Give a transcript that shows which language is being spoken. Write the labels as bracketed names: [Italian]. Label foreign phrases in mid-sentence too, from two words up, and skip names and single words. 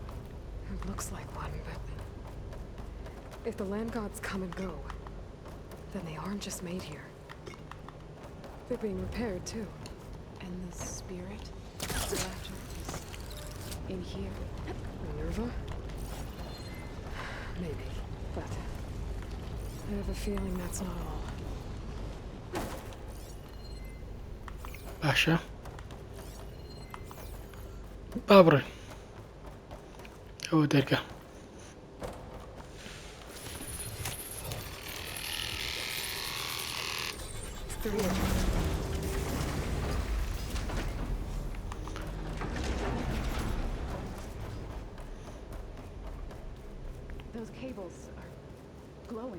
[English] It looks like one, but if the land gods come and go, then they aren't just made here. They're being repaired too. And the spirit still after is in here. Minerva? Maybe, but I have a feeling that's not all. [Central Kurdish] باشە با بڕێن ئەوە دەرگە [English] Three of them. Those cables are glowing.